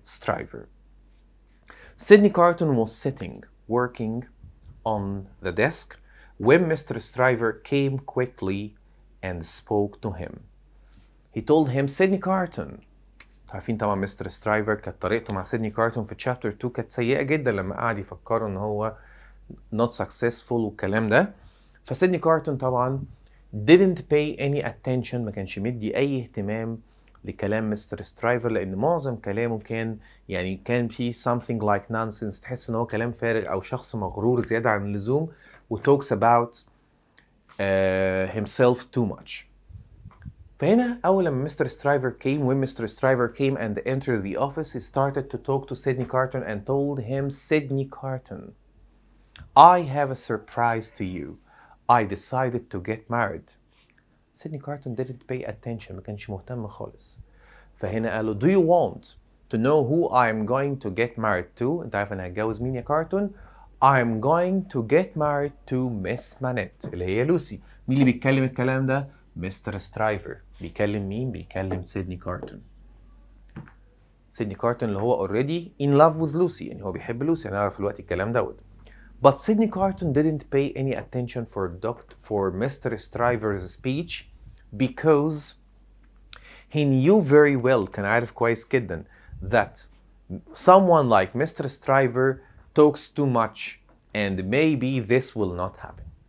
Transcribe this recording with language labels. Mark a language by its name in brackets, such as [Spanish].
[English] Stryver, Sydney Carton was sitting, working on the desk, when Mr. Stryver came quickly and spoke to him. He told him, Sydney Carton. [Arabic] عارفين طبعا مستر سترايفر كانت طريقته مع سيدني كارتون في تشابتر 2 كانت سيئة جدا لما قعد يفكروا ان هو [English] not successful [Arabic] والكلام ده. فسيدني كارتون طبعا [English] didn't pay any attention, [Arabic] ما كانش مدي اي اهتمام لكلام مستر سترايفر لان معظم كلامه كان فيه [English] something like nonsense. [Arabic] تحس ان هو كلام فارغ او شخص مغرور زيادة عن اللزوم و [English] talks about himself too much. [Arabic] فهنا أول لما Mr. [English] Stryver came, when Mr. Stryver came and entered the office, he started to talk to Sydney Carton and told him, Sydney Carton, I have a surprise to you. I decided to get married. Sydney Carton didn't pay attention, [Arabic] ما كانش مهتم خالص. فهنا قال له, [English] do you want to know who I'm going to get married to? [Arabic] انت عارف انا هتجوز مين يا كارتون؟ [English] I'm going to get married to Miss Manette [Arabic] اللي هي لوسي. مين اللي بيتكلم الكلام ده؟ مستر سترايفر. بيكلم مين؟ بيكلم سيدني كارتون. سيدني كارتون اللي هو [English] already in love with [Arabic] Lucy، يعني هو بيحب لوسي، هنعرف دلوقتي الكلام دوت. [English] But Sydney Carton didn't pay any attention for Mr. Stryver's speech because he knew very well، [Arabic] كان عارف كويس جدا [English] that someone like Mr. Stryver talks too much and maybe this will not happen.